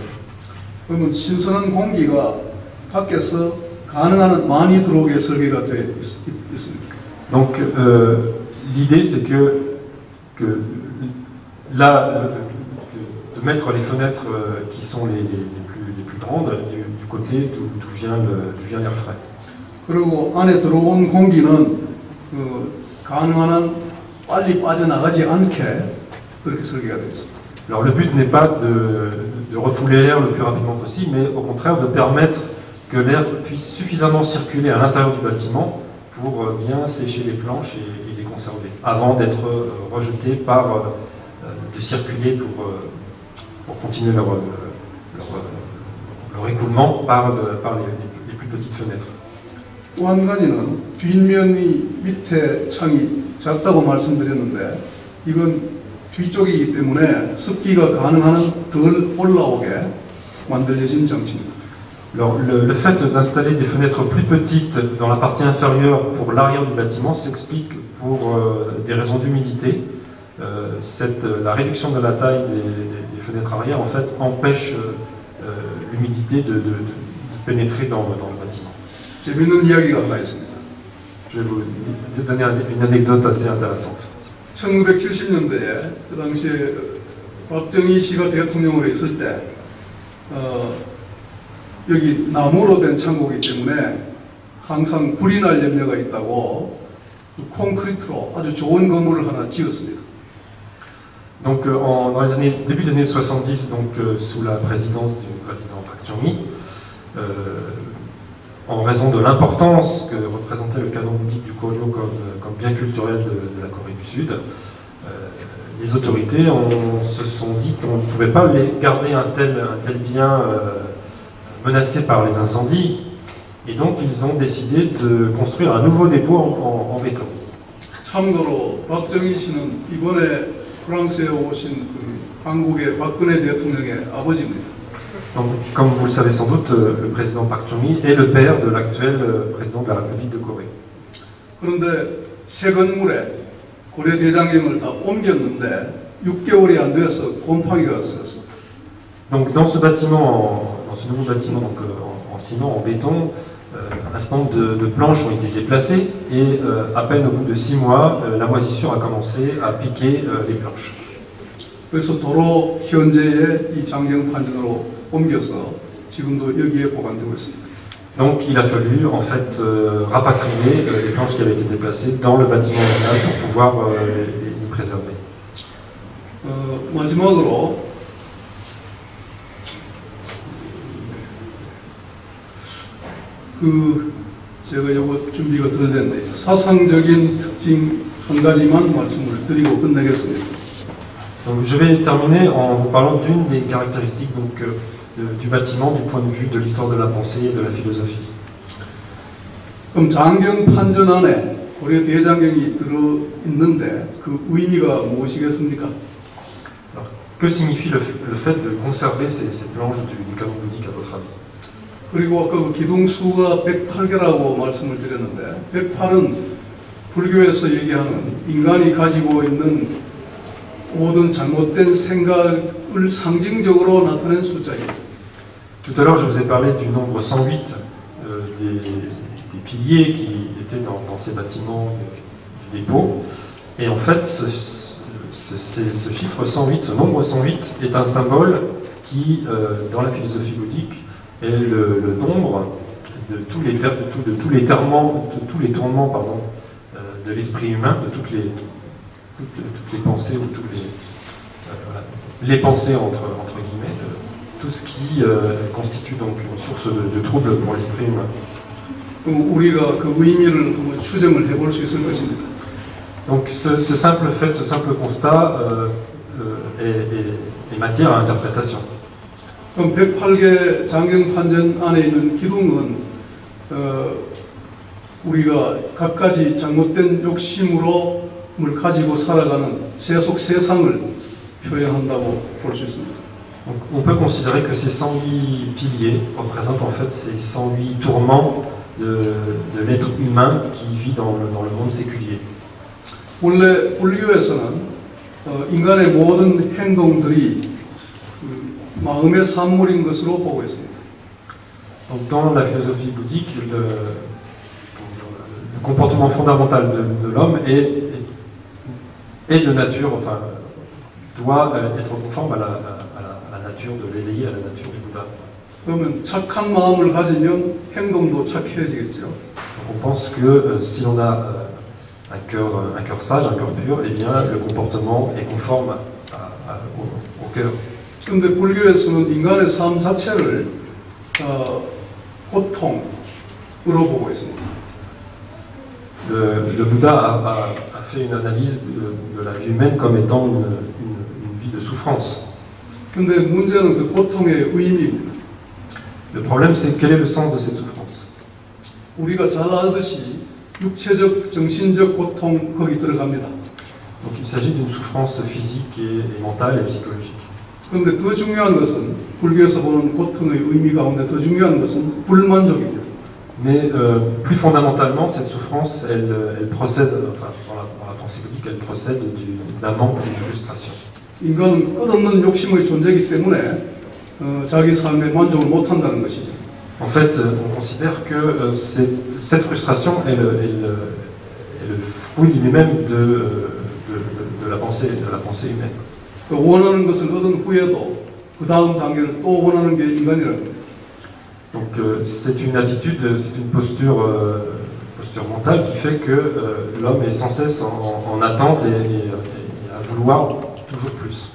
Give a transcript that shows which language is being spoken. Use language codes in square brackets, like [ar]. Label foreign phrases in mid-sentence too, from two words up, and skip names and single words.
[ko] 그러면 신선한 공기가 밖에서 가능한 한 많이 들어오게 설계가 되어 있습니다. [fr] Donc l'idée c'est que là, de mettre les fenêtres qui sont les plus grandes du côté d'où vient l'air frais. [ko] 그리고 안에 들어온 공기는 가능한 한 빨리 빠져나가지 않게 그렇게 설계가 되어 있습니다. [fr] Alors le but n'est pas de refouler l'air le plus rapidement possible, mais au contraire de permettre que l'air puisse suffisamment circuler à l'intérieur du bâtiment pour bien sécher les planches et les conserver, avant d'être rejetés de circuler pour continuer leur écoulement par les plus petites fenêtres. [ko] 또 한 가지는 뒷면이 밑에 창이 작다고 말씀드렸는데 이건 뒤쪽이기 때문에 습기가 가능한 한 덜 올라오게 만들어진 장치입니다. [fr] Alors, le fait d'installer des fenêtres plus petites dans la partie inférieure pour l'arrière du bâtiment s'explique pour des raisons d'humidité. La réduction de la taille des fenêtres arrière en fait empêche l'humidité de pénétrer dans le bâtiment. [ko] 재밌는 이야기가 하나 있습니다. [fr] Je vais vous donner une anecdote assez intéressante. [ko] 1970년대에 그 당시에 박정희 씨가 대통령으로 있을 때 여기 나무로 된 창고이기 때문에 항상 불이 날 염려가 있다고 콘크리트로 아주 좋은 건물을 ha나 지었습니다. [fr] Donc dans les début des années 70, donc sous la présidence du président Park Chung-hee, en raison de l'importance que représentait le canon bouddhique du Koryo comme bien culturel de la Corée du Sud, les autorités se sont dit qu'on ne pouvait pas garder un tel bien menacé par les incendies, et donc ils ont décidé de construire un nouveau dépôt en béton. [ko] 참고로 박정희 씨는 이번에 프랑스에 오신 한국의 박근혜 대통령의 아버지입니다. [fr] Donc, comme vous le savez sans doute, le président Park Chung-hee est le père de l'actuel président de la République de Corée. [ko] 그런데 새 건물에 고려 대장경을 다 옮겼는데 6개월이 안 돼서 곰팡이가 왔었어. [fr] Donc dans ce bâtiment, dans ce nouveau bâtiment donc, en ciment, en béton, un certain nombre de planches ont été déplacées et à peine au bout de 6 mois, la moisissure a commencé à piquer les planches. [ko] 그래서 도로 현재의 이 장경 판전으로 옮겨서 지금도 여기에 보관되고 있습니다. [fr] Donc il a fallu en fait rapatrier les planches qui avaient été déplacées dans le bâtiment original pour pouvoir les préserver. [ko] 마지막으로 제가 이거 준비가 덜 됐네요. 사상적인 특징 한 가지만 말씀을 드리고 끝내겠습니다. [fr] Donc, je vais terminer en vous parlant d'une des caractéristiques donc, du bâtiment du point de vue de l'histoire de la pensée et de la philosophie. [ko] 그럼 장경 판전 안에 고려 대장경이 들어 있는데 그 의미가 무엇이겠습니까? [fr] Alors, que signifie le fait de conserver ces planches du canon bouddhique à votre avis? [ko] 그리고 아까 그 기둥수가 108개라고 말씀을 드렸는데 108은 불교에서 얘기하는 인간이 가지고 있는 모든 잘못된 생각을 상징적으로 나타낸 숫자예요. [fr] Tout à l'heure, je vous ai parlé du nombre 108 des piliers qui étaient dans ces bâtiments du dépôt. Et en fait, ce chiffre 108, ce nombre 108, est un symbole qui, dans la philosophie bouddhique, est le nombre de tous les tourments de l'esprit humain, de toutes les pensées ou les pensées entre guillemets, tout ce qui constitue donc une source de trouble pour l'esprit humain. [ko] 우리가 그 의미를 한번 추정을 해볼 수 있을 것입니다. [fr] Donc ce simple fait, ce simple constat est matière à interprétation. [ko] 그럼 108개 장경 판전 안에 있는 기둥은 우리가 갖가지 잘못된 욕심으로 을 가지고 살아가는 세속 세상을 표현한다고 볼 수 있습니다. [fr] Donc, on peut considérer que ces 108 piliers représentent en fait ces 108 tourments de l'être humain qui vit dans le monde séculier. [ko] 원래 불교에서는 인간의 모든 행동들이 마음의 산물인 것으로 보고 있습니다. [fr] Donc, dans la philosophie bouddhique, le comportement fondamental de l'homme est de nature, enfin, doit être conforme à la nature de l'éveillé, à la nature du Bouddha. [ko] 그러면 착한 마음을 가지면 행동도 착해지겠죠. [fr] Donc on pense que si l'on a un cœur sage, un cœur pur, eh bien le comportement est conforme au cœur. [ko] 그런데 불교에서는 인간의 삶 자체를 고통으로 보고 있습니다. [fr] Le Bouddha a fait une analyse de la vie humaine comme étant une vie de souffrance. [ko] 그런데 문제는 그 고통의 의미입니다. [fr] Le problème, c'est quel est le sens de cette souffrance? [ko] 우리가 잘 알듯이 육체적, 정신적 고통 거기 들어갑니다. [fr] Donc il s'agit d'une souffrance physique et mentale et psychologique. [ko] 그런데 더 중요한 것은 불교에서 보는 고통의 의미 가운데 더 중요한 것은 불만족입니다. [fr] Mais plus fondamentalement, cette souffrance, elle procède, enfin, dans la pensée bouddhique, elle procède d'un manque, d'une frustration. [ko] 인간은 끝없는 욕심의 존재이기 때문에 자기 삶에 만족을 못한다는 것이죠. [fr] En fait, on considère que cette frustration est le fruit lui-même de la pensée humaine. [ko] 원하는 것을 얻은 후에도 그 다음 단계를 또 원하는 게 인간이라는 겁니다. [fr] Donc c'est une attitude, c'est une posture mentale qui fait que l'homme est sans cesse en attente et à vouloir toujours plus.